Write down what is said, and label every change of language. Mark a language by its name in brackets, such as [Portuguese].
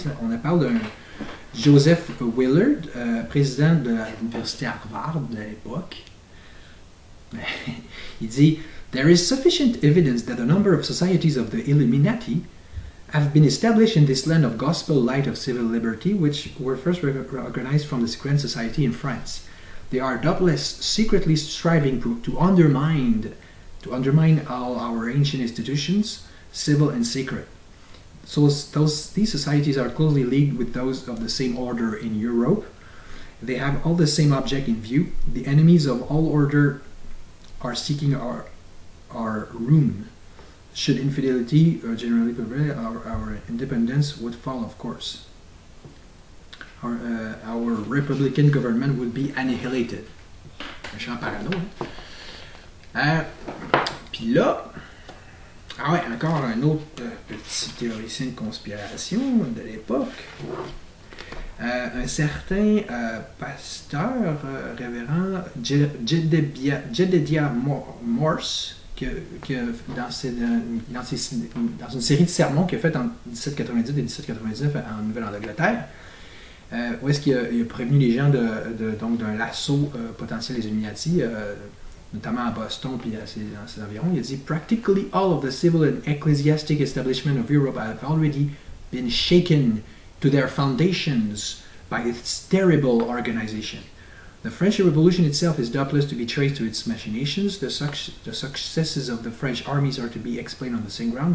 [French] On parle d'un Joseph Willard, président de l'université Harvard de l'époque. Il dit: [English] There is sufficient evidence that a number of societies of the Illuminati have been established in this land of gospel light of civil liberty, which were first organized from the Secret Society in France. They are doubtless secretly striving to undermine all our ancient institutions, civil and sacred. So these societies are closely linked with those of the same order in Europe. They have all the same object in view. The enemies of all order are seeking our ruin. Should infidelity generally prevail, our independence would fall, of course. Our republican government would be annihilated. [French] Méchant parano. Puis là, encore un autre petit théoricien de conspiration de l'époque. Un certain pasteur, révérend Jedediah Morse, dans une série de sermons qu'il a fait en 1798 et 1799 en Nouvelle-Angleterre, où est-ce qu'il a prévenu les gens donc d'un l'assaut potentiel des Illuminati, notamment à Boston puis dans ses environs. Il a dit: [English] Practically all of the civil and ecclesiastic establishment of Europe have already been shaken to their foundations by its terrible organization. The French Revolution itself is doubtless to be traced to its machinations. The successes of the French armies are to be explained on the same ground.